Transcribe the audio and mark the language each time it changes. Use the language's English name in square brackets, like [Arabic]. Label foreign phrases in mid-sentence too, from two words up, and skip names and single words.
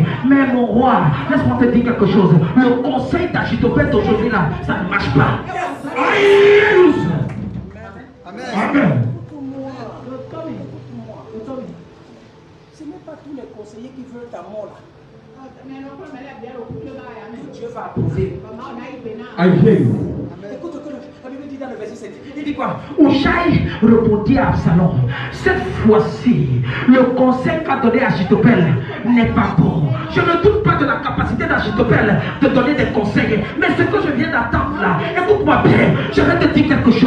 [French] Mais mon roi, laisse-moi te dire quelque chose. Le conseil d'Achitopelle d'aujourd'hui là, ça ne marche pas. Amen. Amen. Ce n'est pas tous les conseillers qui veulent ta mort là. Dieu va approuver. [English] I hear you. [French] Écoute ce que la Bible dit dans le verset 7. Il dit quoi? Oshai répondit à Absalom, cette fois-ci, le conseil qu'a donné Achitopelle n'est pas bon. Je ne doute pas de la capacité d'Achitopelle de donner des conseils, mais ce que je viens d'attendre là, écoute-moi bien, je vais te dire quelque chose.